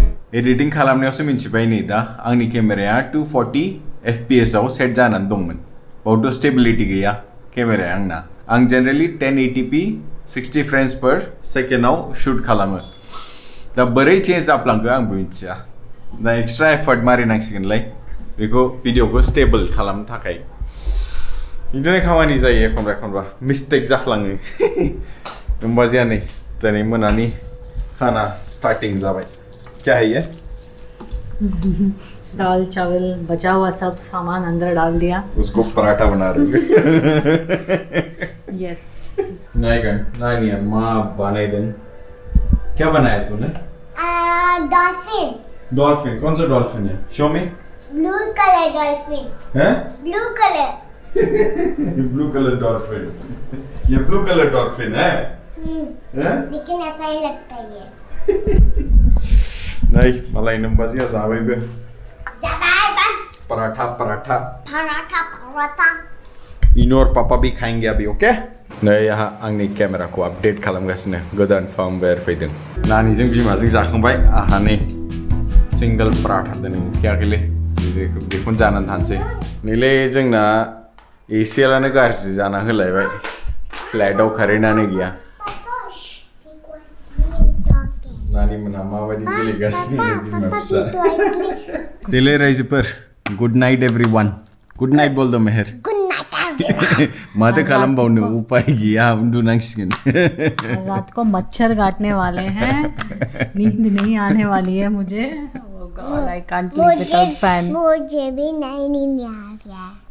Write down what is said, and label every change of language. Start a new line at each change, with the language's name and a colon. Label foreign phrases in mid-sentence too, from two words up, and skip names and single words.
Bodo: एडिटिंग खालामनायावसो मिन्थिबाय नै दा आंनि केमेराया 240 fps आव सेट जानानै दंमोन बावथ' स्टेबिलिटि गैया केमेराया आंना आं जेनेरेलि
English: 1080p 60 frames per second
Bodo: आव शुट खालामो दा बोरै चेन्ज जाफ्लांखो आंबो मिथिया दा एक्सट्रा एफर्ट मारिनांसिगोनलाय बेखौ भिडिअखौ स्टेबल खालामनो थाखाय बिदिनो खामानि जायो एखनबा मिस्टेक जाफ्लाङो होमबा जाया नै दिनै मोनानि खाना स्टार्टिंग जाबाय
Hindi: क्या है ये दाल चावल बचा हुआ सब सामान अंदर डाल दिया उसको पराठा बना रही है
English: यस
Hindi: नहीं माँ बनाई दें क्या बनाया तूने डॉल्फिन कौन सा डॉल्फिन है शो में
English: blue colour dolphin
Hindi: है
English: blue colour blue colour dolphin
Hindi: ये
English: blue colour dolphin
Hindi: है लेकिन ऐसा ही लगता है ये
Bodo: नहीं मलाई नंबरसिया जाबायबो पराठा इनो
Hindi: और पापा भी खाएंगे अभी
Bodo: ओके नै यहाँ आंनि केमेराखौ आपडेट खालामगासिनो गोदान फार्मवेयर फैदों नानिजों बिमाजों जाखांबाय आहा नै सिंगल पराठा दिनै ओंख्रियाखैलै बेखौनो जानानै थानोसै नैलै जोंना एसेयानो गाज्रि जाना होलायबाय फ्लाइटआव कारेन्टआनो गैया नानी मोनहा माबायदि गेलेगासिनो बिमा फिसा देलै रायजोफोर
English: good night everyone good night
Hindi: बोल दो
Bodo: मेहर
English: good night
Bodo: माथो खालामबावनो उपाय गैया उन्दुनांसिगोन
Hindi: रात को मच्छर काटने वाले हैं नींद नहीं आने वाली है मुझे
English: I can't sleep without fan
Hindi: मुझे भी नहीं नींद आ रहा है